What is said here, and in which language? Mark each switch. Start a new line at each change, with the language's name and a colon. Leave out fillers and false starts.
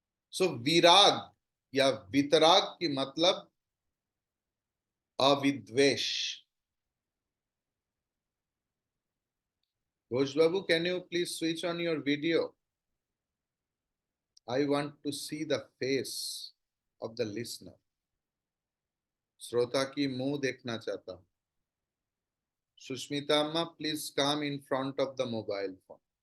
Hindi: सो विराग या वितराग की मतलब अविद्वेष।
English: Ghosh Babu, can you please switch on your video? I want to see the face of the listener.
Hindi: श्रोता की मुंह देखना चाहता हूं।
English: Sushmita Amma, please come in front of the mobile phone.